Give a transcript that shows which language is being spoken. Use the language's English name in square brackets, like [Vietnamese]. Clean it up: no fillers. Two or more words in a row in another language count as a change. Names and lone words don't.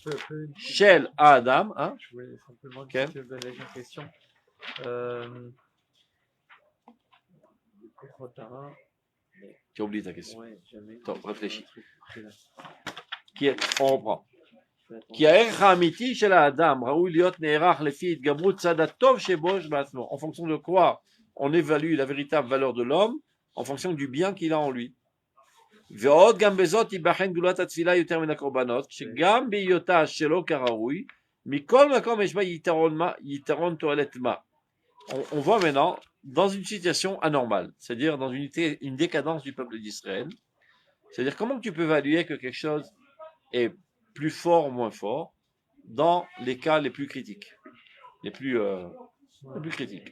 [Hebrew] של אדם, hein? [French] Je voulais simplement Ok. te poser une question. Rotara, Tu as oublié ta question. ouais, jamais. Attends, réfléchis. Celui-là. On reprend. Je vais attendre. [Hebrew] כי הערך האמיתי של האדם ראוי להיות נערך לפי התגברות צד הטוב שבו בעצמו. [French] En fonction de quoi on évalue la véritable valeur de l'homme, en fonction du bien qu'il a en lui. [Hebrew] ועוד גם בזאת ייבחן גדולת התפילה יותר מן הקורבנות, שגם בהיותה שלא כראוי, מכל מקום יש בה יתרון תועלת מה. [French] On voit maintenant dans une situation anormale, c'est-à-dire dans une décadence du peuple d'Israël. C'est-à-dire comment tu peux évaluer que quelque chose est plus fort ou moins fort dans les cas les plus critiques, les plus critiques.